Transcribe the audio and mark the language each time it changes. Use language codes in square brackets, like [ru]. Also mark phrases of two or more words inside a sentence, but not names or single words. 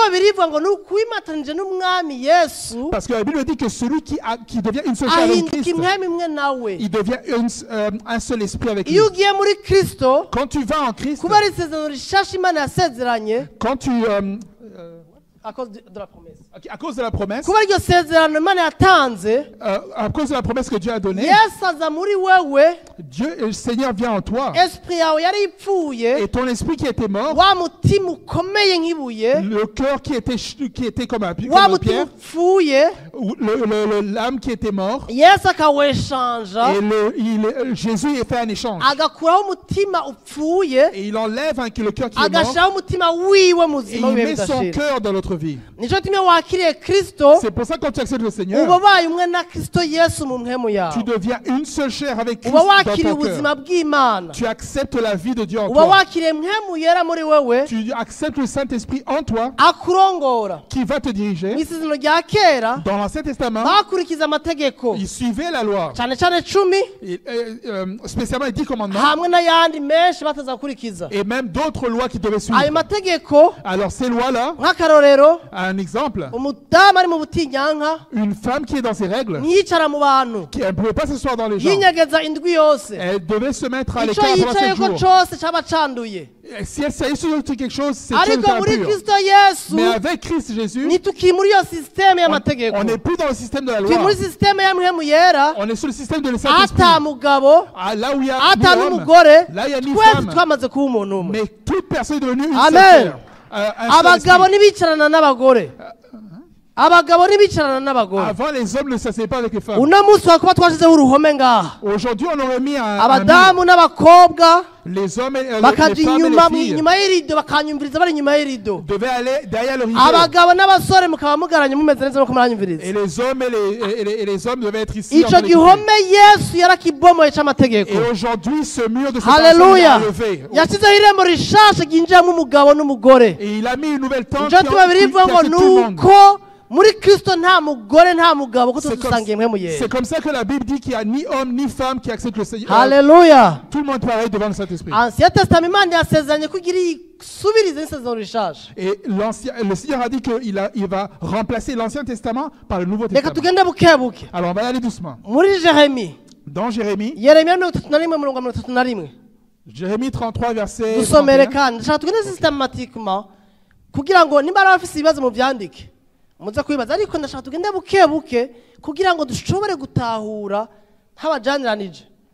[fr] Parce que la Bible dit que celui qui devient une seule chair avec Christ, il devient un seul esprit avec lui. Quand tu vas en Christ, quand à cause de la promesse. Ok, à cause de la promesse, [rn] Kuba iryo sezerano Imana yatanze, [fr] à cause de la promesse que Dieu a donnée, [rn] Yesu aza muri wewe, [fr] Dieu, le Seigneur vient en toi. [rn] esprit yawe yari ipfuye, [fr] Et ton esprit qui était mort, [rn] wa mutima ukomeye nk'ibuye, [fr] le cœur qui était comme [rn] wa [fr] une [rn] mutima [fr] pierre, [rn] upfuye, [fr] ou l'âme qui était mort, [rn] Yesu akaweshanja, [fr] et Jésus a fait un échange. [rn] agakuraho umutima upfuye, [fr] Et il enlève le cœur qui est mort [rn] agashiraho umutima wiwe [fr] et [rn] muzima [fr] il [rn] w'ibihe [fr] met son [rn] bidashira. [fr] cœur dans notre vie. [rn] Nico gituma iyo wakiriye Kristo, [fr] C'est pour ça que quand tu acceptes le [rn] uba [fr] Seigneur, [rn] ubaye umwe na Kristo Yesu mu mpwemu [fr] tu [rn] yawe, [fr] deviens une seule chair avec Christ [rn] uba [fr] dans [rn] wakiriye [fr] ton cœur. [rn] ubuzima bw'Imana, [fr] Tu acceptes la vie de Dieu en [rn] uba [fr] toi. [rn] wakiriye mpwemu yera muri wewe, [fr] Tu acceptes le Saint-Esprit en toi [rn] akurongora. [fr] qui va te diriger. [rn] Mu isezerano rya kera [fr] Dans l'Ancien Testament, [rn] bakurikiza amategeko [fr] il suivait la loi. [rn] cyane cyane 10 [fr] Spécialement les 10 commandements [rn] hamwe n'ayandi menshi bataza gukurikiza. [fr] et même d'autres lois qui devaient suivre. [rn] Ayo mategeko [fr] Alors ces lois-là, [rn] nk'akarorero, [fr] un exemple, [rn] umudamu ari mu butinyanka [fr] une femme qui est dans ses règles, [rn] ntiyicara mu bantu, [fr] elle ne pouvait pas s'asseoir dans les gens. [rn] yinyegeza indwi yose, [fr] Elle devait se mettre à [rn] ico [fr] l'écart pendant 7 [rn] yicayeko [fr] jours. [rn] cose caba canduye. [fr] Et si elle s'agit sur quelque chose, c'est [rn] Ariko muri [fr] impur. [rn] Kristo Yesu [fr] Mais avec Christ Jésus, [rn] ntitukiri muri iyo sisiteme y'amategeko, [fr] on n'est plus dans le système de la [rn] turi [fr] loi. [rn] muri sisiteme ya mpwemu yera, [fr] On est sur le système de Saint-Esprit. [rn] ata mugabo [fr] Là où il y a [rn] ata [fr] ni homme, [rn] n'umugore, [fr] là il y a ni [rn] twese [fr] femme. [rn] twamaze kuba umuntu umwe. [fr] Mais toute personne est devenue une [rn] Amen. [fr] seule chair. Un seul [rn] Abagabo [fr] esprit. [rn] ntibicarana n'abagore, abagabo ntibicarana n'abagore. [fr] Avant, les hommes ne s'asseyaient pas avec les femmes. [rn] Uno munsi wakuba twashizeho uruhome ngaha, [fr] Aujourd'hui, on aurait mis un mur. [rn] abadamu n'abakobwa [fr] Les hommes et les [rn] bakaja [fr] femmes et [rn] inyuma [fr] les filles [rn] inyuma y'irido bakanyumviriza bari inyuma y'irido. [fr] devaient aller derrière le rideau. [rn] Abagabo n'abasore mukaba mugaranye mumeze neza nuko muranyumviriza. [fr] Et les hommes et les hommes devaient être ici. [rn] Ico [fr] entre les [rn] gihome [fr] couples. [rn] Yesu yarakibomoye c'amategeko. [fr] Et aujourd'hui, ce mur de séparation est [rn] Haleluya, [fr] levé. [rn] yashyizeho irembo rishasha ryinjiramo umugabo n'umugore. [fr] Et il a mis une nouvelle tente [rn] Nico gituma Bibiliya ivuga ngo [fr] accepte tout le monde. [rn] nuko muri Kristo nta mugore nta mugabo, ko [fr] C'est [rn] tudusangiye mpwemu [fr] c'est [rn] yera. [fr] comme ça que la Bible dit qu'il n'y a ni homme ni femme qui accepte le Seigneur. [rn] Haleluya. [fr] Tout le monde pareil devant le Saint-Esprit. Ancien Testament [rn] Imana yasezeranye ko igira isubirize n'isezerano rishasha. [fr] Et le Seigneur a dit qu'il va remplacer l'Ancien Testament par le Nouveau [rn] Reka [fr] Testament. [rn] tugende bukebuke. [fr] Alors on va y aller doucement. [rn] Muri Jeremi, [fr] Dans Jérémie, [rn] Yeremiya 31:31, [fr] Jérémie 33, verset [rn] dusomere [fr] 31. [rn] kandi ndashaka tugende systematically kugira ngo nimba ari abafise ibibazo mu byandike muze kwibaza, ariko ndashaka tugende bukebuke kugira ngo dushobore gutahura nk'abajaniranije.